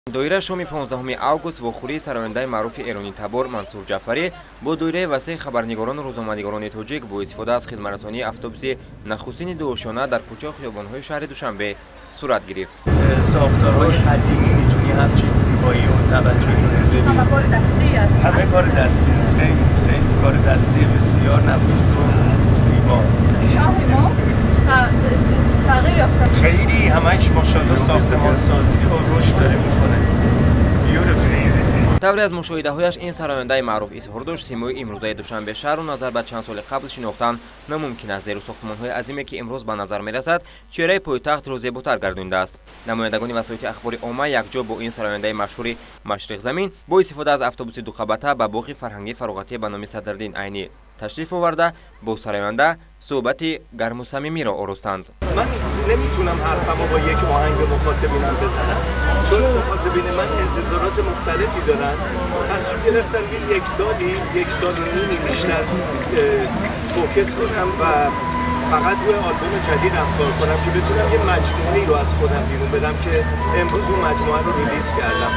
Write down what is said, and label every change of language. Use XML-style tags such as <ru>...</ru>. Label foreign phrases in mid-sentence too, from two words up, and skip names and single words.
<tg>доираи шоми 15 август вохӯрии сарояндаи маъруфи эронӣ табор Мансур Ҷаъфарӣ бо доираи васеъ хабарнигорону рӯзноманигорони тоҷик бо истифода аз хизматрасонии автобуси нахустини дуошона дар кӯчаҳу хиёбонҳои шаҳри Душанбе сурат гирифт.</tg> <fa>ساختارهای قدیمی میتونی همچین زیبایی و توجهی رو حس کنی. همه کار دستی است. همه کار دستی، خیلی کار دستی بسیار نفیس و زیبا. شهر ما تغییر یافته. خیلی همش ماشاءالله ساختمان سازی و رشد داره میکنه.</fa> <tg>тавре аз мушоҳидаҳояш ин сарояндаи маъруф изҳор дошт симои имрӯзаи Душанбе шаҳрро назар ба чанд соли қабл шинохтан намумкин аст, зеро сохтмонҳои азиме ки имрӯз ба назар мерасад чеҳраи пойтахтро зеботар гардонидааст. Намояндагони васоити ахбори омма якҷо бо ин сарояндаи машҳури Машриқзамин бо истифода аз автобуси духабата ба боғи фарҳангии Фаруғатӣ ба номи Садриддин Айнӣ ташриф оварда бо сароянда суҳбати гарму самимиро оростанд.</tg> <fa>من نمیتونم حرفمو با یک آهنگ به مخاطبینم بزنم چون مخاطبین من انتظارات مختلفی دارن. تصمیم گرفتم یک سال و نیمی بیشتر فوکس کنم و فقط روی آلبوم جدیدم کار کنم که بتونم یه مجموعه‌ای رو از خودم بیرون بدم که امروز اون مجموعه رو ریلیز کردم.</fa>